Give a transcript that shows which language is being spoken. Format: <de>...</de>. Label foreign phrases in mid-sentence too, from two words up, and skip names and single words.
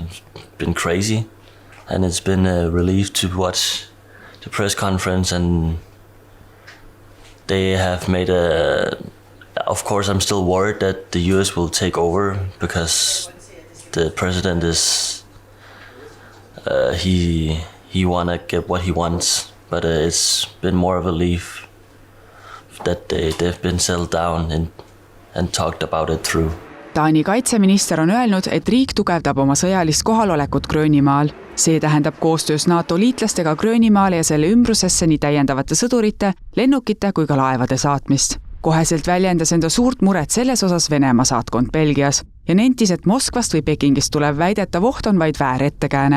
<en>It's been crazy, and it's been a relief to watch the press conference, and they have made of course I'm still worried that the US will take over because the president is he wanna get what he wants, but it's been more of a relief that they've been settled down and talked about it through.</en> <et>Taani kaitseminister on öelnud, et riik tugevdab oma sõjalist kohalolekut Gröönimaal. See tähendab koostöös NATO liitlastega Gröönimaale ja selle ümbrusesse nii täiendavate sõdurite, lennukite kui ka laevade saatmist. Koheselt väljendas enda suurt muret selles osas Venemaa saatkond Belgias ja nentis, et Moskvast või Pekingist tulev väidetav oht on vaid väär ettekääne.</et>